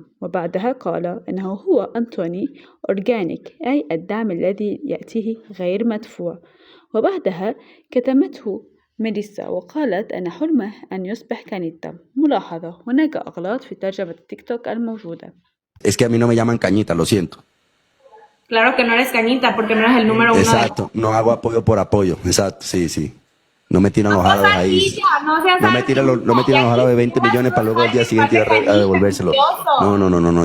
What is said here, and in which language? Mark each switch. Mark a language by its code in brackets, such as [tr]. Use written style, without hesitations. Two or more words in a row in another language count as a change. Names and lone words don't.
[ar] وبعدها قال إنه هو أنتوني أورجانيك، أي الدعم الذي يأتيه غير مدفوع. وبعدها كتمته ميليسا وقالت أن حلمه أن يصبح كانيتا. ملاحظة: هناك أغلاط في ترجمة التيك توك الموجودة. [es] Es que a mí no me llaman Cañita, lo siento. Claro que no eres Cañita porque no eres el número 1. Exacto, no hago apoyo por apoyo. Exacto, sí, sí. No me tiran los árabes ahí. No me tiran los árabes de 20 millones para luego al día siguiente ir a devolvérselo. No.